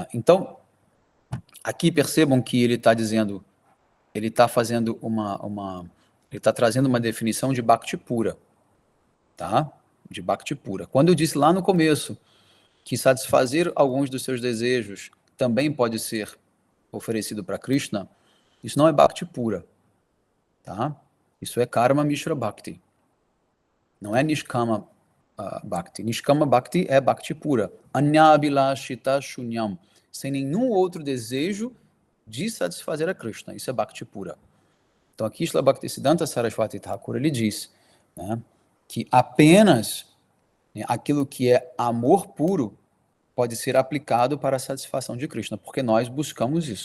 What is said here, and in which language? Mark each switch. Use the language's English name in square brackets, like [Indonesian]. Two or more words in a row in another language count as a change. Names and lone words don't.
[Portuguese] Então, aqui percebam que ele está dizendo, ele está fazendo ele está trazendo uma definição de Bhakti pura, tá? De Bhakti pura. Quando eu disse lá no começo que satisfazer alguns dos seus desejos também pode ser oferecido para Krishna, isso não é Bhakti pura, tá? Isso é [Sanskrit] Karma Mishra Bhakti. [Portuguese] Não é [Sanskrit] Nishkama Bhakti. Nishkama Bhakti [Portuguese] é Bhakti pura. [Sanskrit] Anyabhilashita Shunyam. [Portuguese] Sem nenhum outro desejo de satisfazer a Krishna. Isso é Bhakti pura. Então aqui Srila Bhaktisiddhanta Saraswati Thakur, ele diz, né, que apenas, né, aquilo que é amor puro pode ser aplicado para a satisfação de Krishna, porque nós buscamos isso.